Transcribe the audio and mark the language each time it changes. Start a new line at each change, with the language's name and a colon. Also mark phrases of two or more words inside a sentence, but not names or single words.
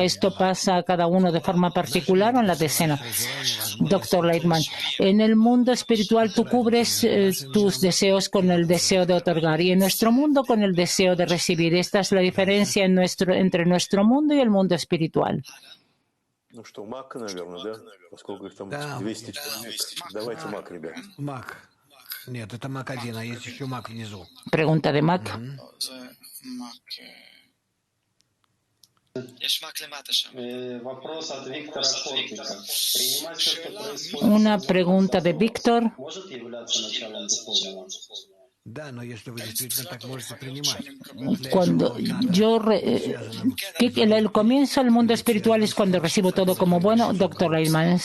Spanish: Esto pasa a cada uno de forma particular o en la decena. Doctor Leitman, en el mundo espiritual tú cubres tus deseos con el deseo de otorgar y en nuestro mundo con el deseo de recibir. Esta es la diferencia entre nuestro mundo y el mundo espiritual.
Russian: Ну что, Мак, наверное, да? Поскольку их там 200 человек. Давайте Мак, ребят. Мак. Нет, это Мак 1, а есть еще Мак внизу.
Spanish: Pregunta de Mac. Una pregunta de Víctor. Cuando yo el comienzo del mundo espiritual es cuando recibo todo como bueno, doctor Leitman.